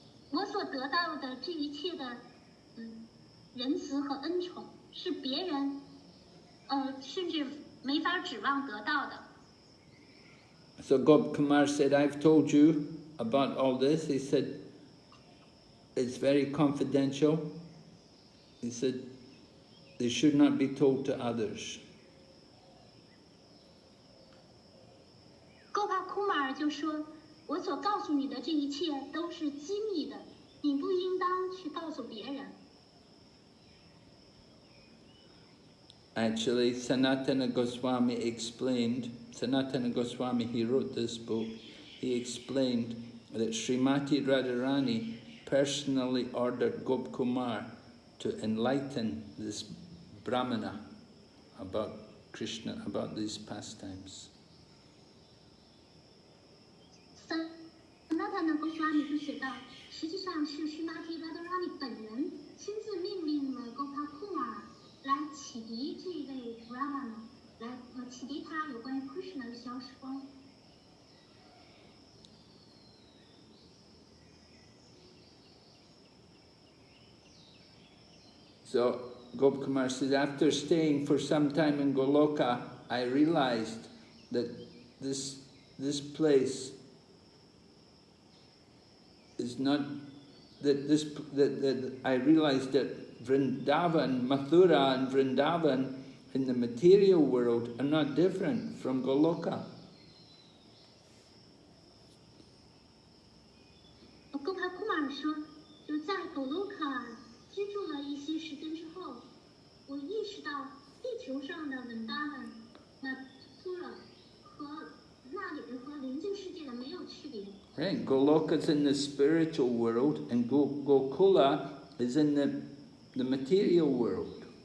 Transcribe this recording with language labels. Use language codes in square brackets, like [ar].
[zh] 我所得到的这一切的，仁慈和恩宠，是别人，甚至没法指望得到的。 [en] So Gopkumar said, I've told you about all this. He said, it's very confidential. He said, they should not be told to others. [zh] Gopkumar 就说，我所告诉你的这一切都是机密的，你不应当去告诉别人。 [en] Actually, Sanatana Goswami explained, Sanatana Goswami, he wrote this book, he explained that Srimati Radharani personally ordered Gopkumar to enlighten this Brahmana about Krishna, about these pastimes. [zh] Sanatana Goswami 就写道，实际上是 Srimati Radharani 本人亲自命令了 Gopkumar 来启迪这位 Brahmana， 来启迪他有关于 Krishna 的消息光。 [en] So Gopkumar says, after staying for some time in Goloka, I realized that this place is not, that I realized that Vrindavan, Mathura and Vrindavan in the material world are not different from Goloka. [zh] Gopkumar 说，就在 Goloka 居住了一些时间之后，我意识到地球上的 Vrindavan、Mathura 和那里和灵境世界的没有区别。 [en] Right, Goloka's in the spiritual world, and Gokula is in the material world.